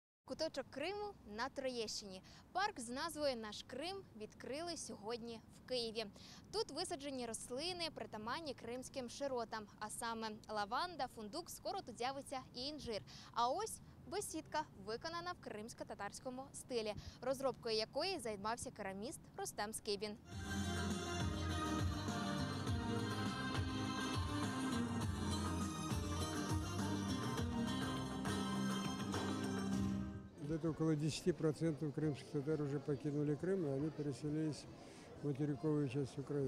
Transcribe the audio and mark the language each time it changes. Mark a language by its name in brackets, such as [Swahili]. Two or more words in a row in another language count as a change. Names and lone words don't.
[Ukrainian] Куточок Криму на Троєщині. Парк з назвою «Наш Крим» відкрили сьогодні в Києві. Тут висаджені рослини, притаманні кримським широтам, а саме лаванда, фундук, скоро тут з'явиться і інжир. А ось бесідка, виконана в кримсько-татарському стилі, розробкою якої займався кераміст Рустем Скибін. [Russian] Где-то около 10% крымских татар уже покинули Крым, и они переселились в материковую часть Украины.